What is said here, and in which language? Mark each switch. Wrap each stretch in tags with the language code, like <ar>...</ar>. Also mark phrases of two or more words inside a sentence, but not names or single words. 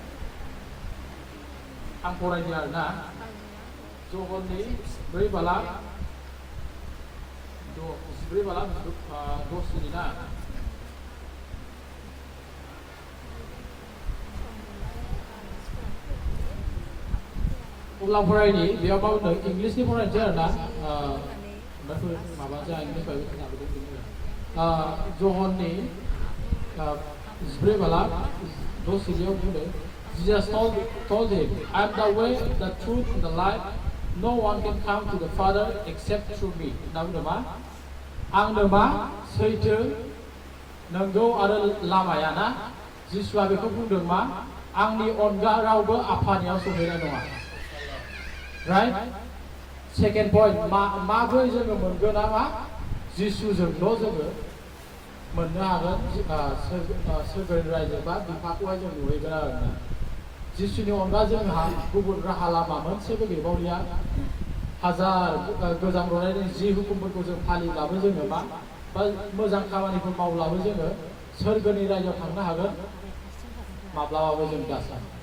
<brx>आं फरायदों आरोना जहननि 4:10 ना अब्ला फरायनि बेयाव मा बुंदों इंलिसनि फरायनोसै आरोना ओमफ्राय माबा जों इंलिसनिफ्राय खोनाबोदों जहननि</brx> <en>4:10 बुंदों Jesus told him, I am the way, the truth, and the life. No one can come to the Father except through me.</en> <brx>होनना बुंदों मा आंनो मा सैथो नंगौ आरो लामाया ना जिसुआ बेखौ बुंदों मा आंनि अनगा रावबो आफानियाव सौहैनाय नङा</brx> <en>right second point</en> <brx>माबोरै जोङो मोनगोन मा जिसुजोंल' जोङो मोननो हागोन सोरगोनि रायजो बा बिफाखौहाय जों नुहैगोन आरोना जिसुनि अनगा जोंहा गुबुन राहा लामा मोनसेबो गैबावलिया हाजार गोजाम रनायनि 10 हुकुमफोरखौ जों फालिब्लाबो जोङो मा बा मोजां खामानिफोर मावब्लाबो जोङो सोरगोनि रायजोआव थांनो हागोन माब्लाबाबो जों दासा</brx>